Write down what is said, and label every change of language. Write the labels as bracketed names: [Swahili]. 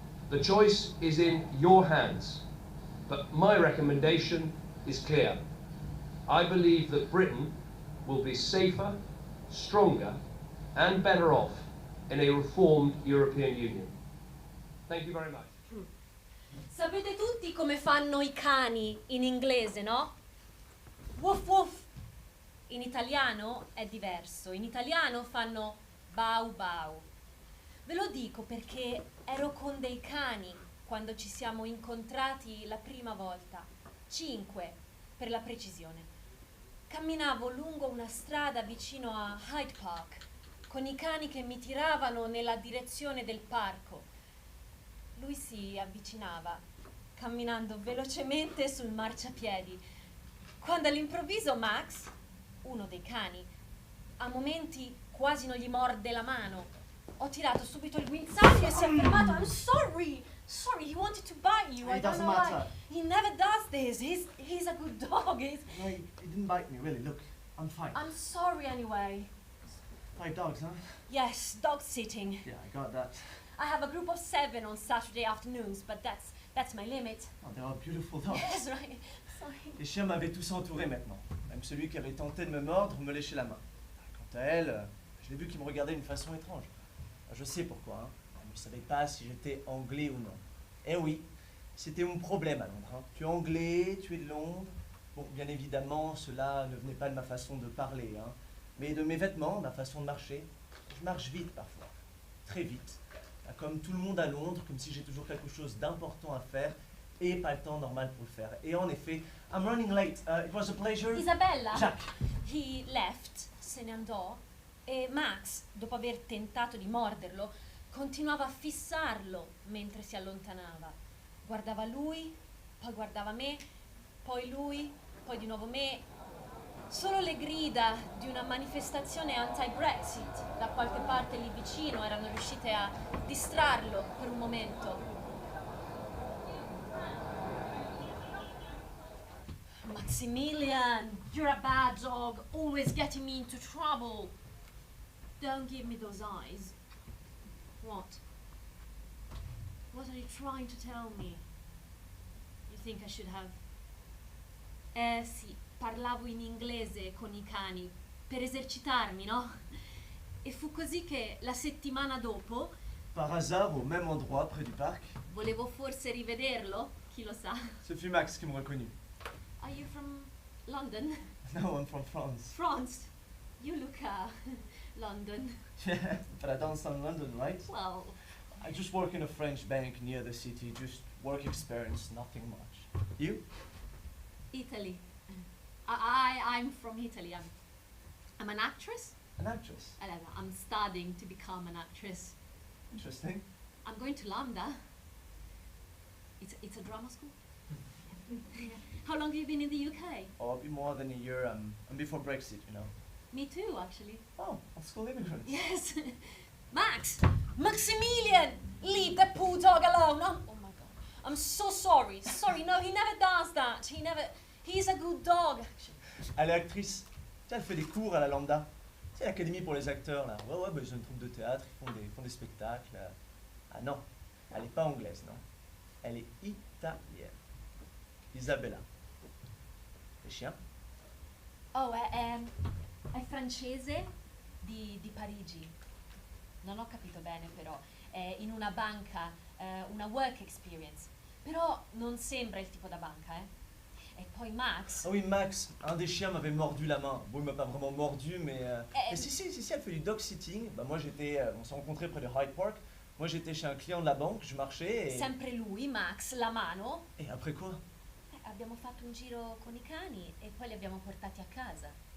[English] The choice is in your hands, but my recommendation is clear. I believe that Britain will be safer, stronger, and better off in a reformed European Union. Thank you very much. [Italian] Sapete tutti come fanno i cani in inglese, no? Woof woof. In italiano è diverso. In italiano fanno bau bau. Ve lo dico perché ero con dei cani quando ci siamo incontrati la prima volta. 5, per la precisione. Camminavo lungo una strada vicino a Hyde Park, con i cani che mi tiravano nella direzione del parco. Lui si avvicinava, camminando velocemente sul marciapiedi, quando all'improvviso Max, uno dei cani, a momenti quasi non gli morde la mano. Ho tirato subito il guinzaglio e si è fermato. [English] I'm sorry! Sorry, he wanted to bite you. I don't know why. He never does this. He's a good dog. No, he didn't bite me, really. Look, I'm fine. I'm sorry anyway. 5 dogs, huh? Yes, dog sitting. Yeah, I got that. I have a group of 7 on Saturday afternoons, but that's my limit. Oh, they are beautiful dogs. Yes, right. Sorry. [French] Les chiens m'avaient tous entouré maintenant. Même celui qui avait tenté de me mordre me léchait la main. Quant à elle, je l'ai vu qui me regardait d'une façon étrange. Je sais pourquoi, hein. Elle ne savait pas si j'étais anglais ou non. Eh oui, c'était mon problème à Londres. Hein. Tu es anglais, tu es de Londres. Bon, bien évidemment, cela ne venait pas de ma façon de parler, hein, mais de mes vêtements, ma façon de marcher. Je marche vite parfois, très vite. Comme tout le monde à Londres, comme si j'ai toujours quelque chose d'important à faire et pas le temps normal pour le faire. Et en effet, [English] I'm running late. It was a pleasure. Isabella. Jacques. He left, [Italian] se ne andò, e Max, dopo aver tentato di morderlo, continuava a fissarlo mentre si allontanava. Guardava lui, poi guardava me, poi lui, poi di nuovo me. Solo le grida di una manifestazione anti-Brexit da qualche parte lì vicino erano riuscite a distrarlo per un momento. [English] Maximilian, you're a bad dog, always getting me into trouble. Don't give me those eyes. What? What are you trying to tell me? You think I should have... [Italian] Sì, parlavo in inglese con i cani per esercitarmi, no? E fu così che la settimana dopo... [French] Par hasard, au même endroit, près du parc. [Italian] Volevo forse rivederlo, chi lo sa. [French] Ce fut Max qui me reconnut. [English] Are you from London? No, I'm from France. France? You look, London. Yeah, but I don't sound London, right? Well... I just work in a French bank near the city, just work experience, nothing much. You? Italy. I'm from Italy. I'm an actress. An actress? I'm studying to become an actress. Interesting. I'm going to LAMDA. It's a drama school. How long have you been in the UK? Oh, a bit more than a year. And before Brexit, you know. Me too, actually. Oh, old school immigrants. Yes. Max! Maximilian! Leave the poor dog alone! Oh my god. I'm so sorry. Sorry, no, he never does that. He's a good dog, actually. [French] Elle est actrice. Tiens, elle fait des cours à la LAMDA. C'est l'académie pour les acteurs, là. Ouais, bah, ils ont une troupe de théâtre, ils font des spectacles. Ah non, elle n'est pas anglaise, non. Elle est italienne. Isabella. Le chien? [Italian] Oh, è francese di Parigi. Non ho capito bene però. È in una banca, una work experience. Però non sembra il tipo da banca, E poi Max. [French] Ah oui, Max, un des chiens m'avait mordu la main. Bon, il m'a pas vraiment mordu, mais si, elle fait du dog sitting. Bah, moi, on s'est rencontrés près de Hyde Park. Moi, j'étais chez un client de la banque, je marchais et... [Italian] Sempre lui, Max, la mano. [French] Et après quoi? [Italian] Abbiamo fatto un giro con I cani e poi li abbiamo portati a casa.